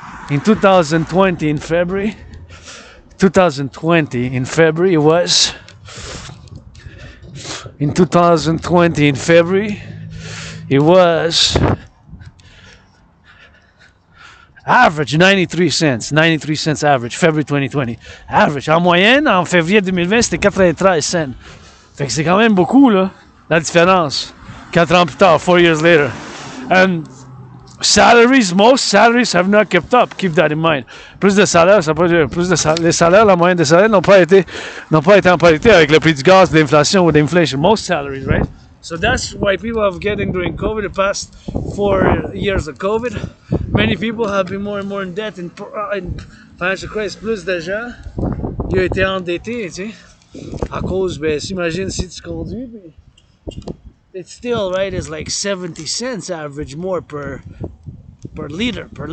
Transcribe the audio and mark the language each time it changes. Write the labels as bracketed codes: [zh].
[en] in 2020 in February, 2020 in February, it was in 2020 in February, it was average 93 cents average, February 2020. Average. [fr] En moyenne, en février 2020, c'était 93 cents. Fait que c'est quand même beaucoup, là, la différence. 4 ans plus tard, [en] 4 years later. And salaries, most salaries have not kept up. Keep that in mind. [fr] Plus de salaires, ça peut dire plus de salaires. Les salaires, la moyenne des salaires n'ont pas été en parité avec le prix du gaz, l'inflation ou l'inflation. [en] Most salaries, right? So that's why people have getting during COVID, the past 4 years of COVID, many people have been more and more in debt in financial crisis. [fr] Plus de gens, ils ont été endettés, tu sais, à cause, ben, s'imagine si tu conduis, [en] it's still, right, it's like 70 cents average more per liter.